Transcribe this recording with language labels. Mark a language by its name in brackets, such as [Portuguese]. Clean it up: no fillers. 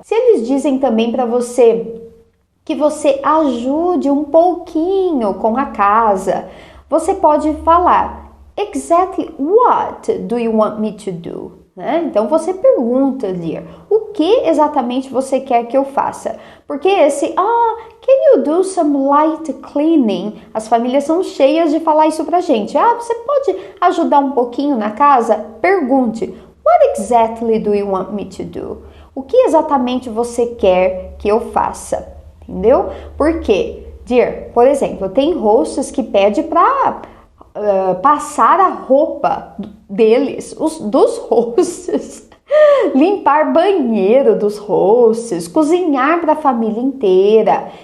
[Portuguese] Se eles dizem também para você que você ajude um pouquinho com a casa, você pode falar: [English] Exactly what do you want me to do? [Portuguese] né? Então você pergunta, dear, o que exatamente você quer que eu faça? Porque [English] can you do some light cleaning? [Portuguese] As famílias são cheias de falar isso pra gente. Você pode ajudar um pouquinho na casa? Pergunte, [English] what exactly do you want me to do? [Portuguese] O que exatamente você quer que eu faça? Entendeu? Porque, dear, por exemplo, tem hosts que pedem pra passar a roupa deles, dos hosts, limpar banheiro dos hosts, cozinhar para a família inteira.